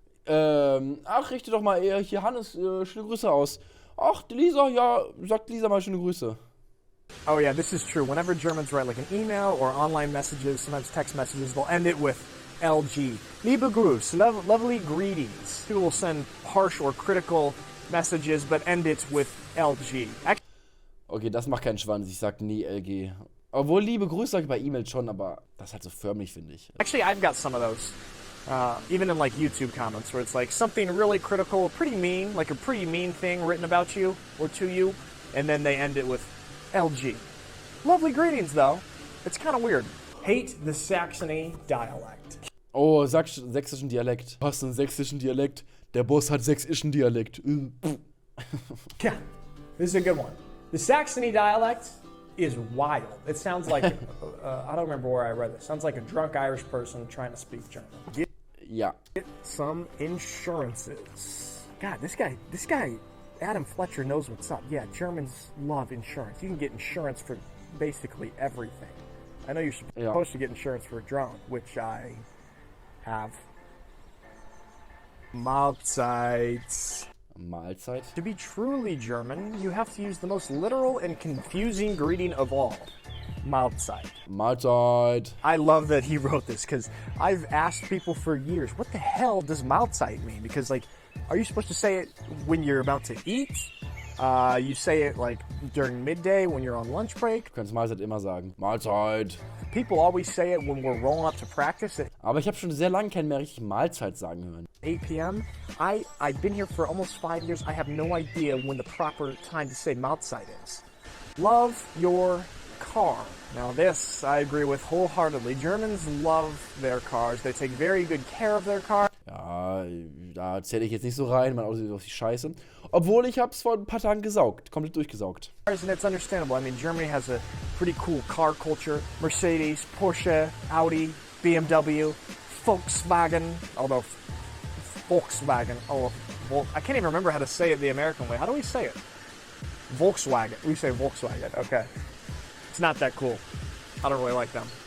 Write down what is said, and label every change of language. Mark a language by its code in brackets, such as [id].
[de] Ach, richte doch mal eher hier Hannes schöne Grüße aus. Ach, die Lisa, ja, sagt Lisa mal schöne Grüße. [en] Oh yeah, this is true. Whenever Germans write like an email or online messages, sometimes text messages, they'll end it with LG. [de] Liebe Gruß, [en] lovely greetings. People will send harsh or critical messages, but end it with LG. [de] Okay, das macht keinen Schwanz. Ich sag nie LG. Obwohl, liebe Grüße sag ich bei E-Mails schon, aber das ist halt so förmlich, finde ich. [en] Actually, I've got some of those. Even in like YouTube comments where it's like something really critical, pretty mean, like a pretty mean thing written about you or to you, and then they end it with LG. Lovely greetings, though. It's kind of weird. Hate the Saxony dialect. [de] Oh, sächsischen Dialekt. Du hast einen sächsischen Dialekt. Der Boss hat sächsischen Dialekt. [en] Yeah, this is a good one. The Saxony dialect is wild. It sounds like, I don't remember where I read this. Sounds like a drunk Irish person trying to speak German. [de] Ja. [en] Get some insurances. God, this guy, Adam Fletcher knows what's up. Yeah, Germans love insurance. You can get insurance for basically everything. I know you're supposed to get insurance for a drone, which I have. [de] Mahlzeit. Mahlzeit. [en] To be truly German, you have to use the most literal and confusing greeting of all. [de] Mahlzeit. Mahlzeit. [en] I love that he wrote this because I've asked people for years, what the hell does Mahlzeit mean? Because like, are you supposed to say it when you're about to eat? You say it like during midday when you're on lunch break. [de] Du kannst Mahlzeit immer sagen. Mahlzeit. [en] People always say it when we're rolling up to practice at [de] Aber ich habe schon sehr lange keinen mehr richtig Mahlzeit sagen hören. [en] 8 p.m. I've been here for almost 5 years. I have no idea when the proper time to say Mahlzeit is. Love your car. Now this, I agree with wholeheartedly. Germans love their cars. They take very good care of their car. [de] Ja, da zähle ich jetzt nicht so rein. Mein Auto sieht aus wie Scheiße. Obwohl, ich hab's vor ein paar Tagen gesaugt. Komplett durchgesaugt. [en] And it's understandable. I mean, Germany has a pretty cool car culture. Mercedes, Porsche, Audi, BMW, Volkswagen. Although, Volkswagen. Oh, I can't even remember how to say it the American way. How do we say it? Volkswagen. We say Volkswagen. Okay. It's not that cool. I don't really like them.